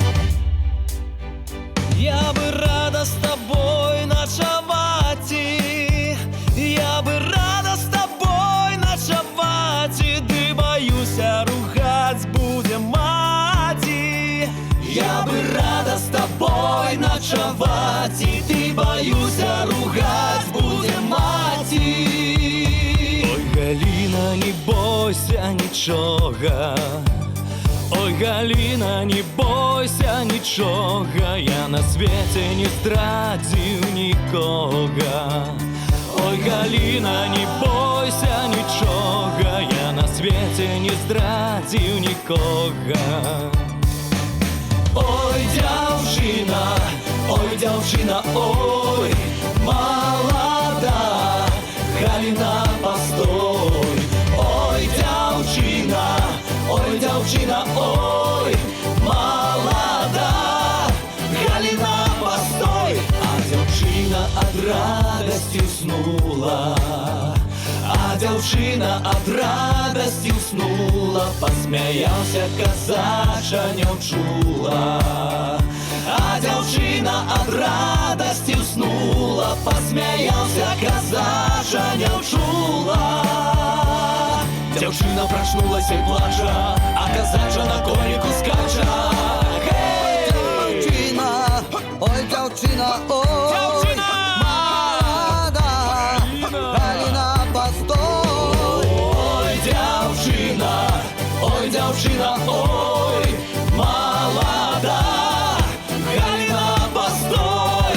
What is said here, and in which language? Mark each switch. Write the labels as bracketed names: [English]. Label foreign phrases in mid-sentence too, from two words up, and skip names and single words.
[Russian] Я бы рада с тобой ночевать, я бы рада с тобой ночевать, ты боюсь, ругать будем мати. Я бы рада с тобой ночевать, и ты боюсь, ругать будем мати. [Belarusian] Ой, Галина, не бойся нічога. Ой, Галина, не бойся нічога, я на свете не здрадзіў нікога. Ой, Галина, не бойся нічога, я на свете не здрадзіў нікога. Ой, дзяўчына, [Ukrainian] ой, молода, Галина, постой. [Belarusian] Ой, дзяўчына, [Ukrainian] ой, молода, Галина, постой. [Belarusian] А дзяўчына ад радасці уснула, а дзяўчына ад радасці уснула, посмяяўся казача не ўчула. А дзяўчына ад радасці уснула, посмяяўся казача не ўчула. Дзяўчына прачнулася і плача, а казача на коніку скача. Ой, дзяўчына, [Ukrainian] ой, молода, Галина, постой. [Belarusian] Ой, дзяўчына, [Ukrainian] ой, молода, Галина, постой.